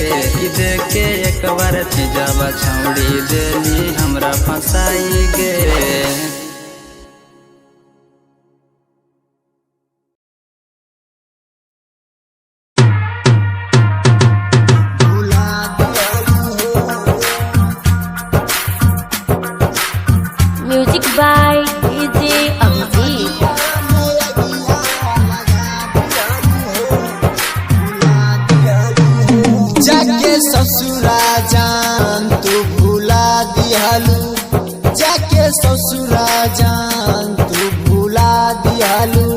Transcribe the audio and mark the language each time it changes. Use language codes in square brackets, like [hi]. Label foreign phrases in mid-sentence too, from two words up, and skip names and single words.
[mag] कि देखे एक बार चीजवा छौड़ी देली हमरा फंसाई गे। [en] Music by DJ Abhijeet. [bho] जाके ससुरा जान तू भुला दिहलू। जाके ससुरा जान तू भुला दिहलू।